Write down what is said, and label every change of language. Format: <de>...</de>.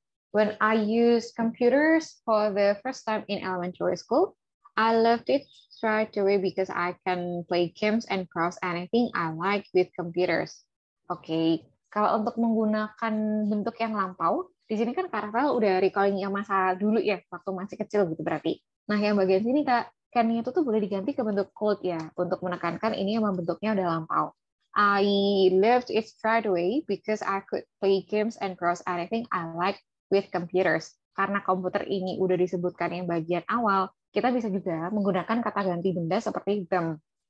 <en>When I used computers for the first time in elementary school, I loved it straight away because I can play games and browse anything I like with computers.</en> <id>Oke, kalau untuk menggunakan bentuk yang lampau, di sini kan Kak Rafael udah recalling yang masa dulu ya, waktu masih kecil gitu berarti. Nah, yang bagian sini Kak, can itu tuh boleh diganti ke bentuk could ya, untuk menekankan ini emang bentuknya udah lampau.</id> <en>I loved it straight away because I could play games and browse anything I like with computers.</en> <id>Karena komputer ini udah disebutkan yang bagian awal, kita bisa juga menggunakan kata ganti benda seperti them.</id>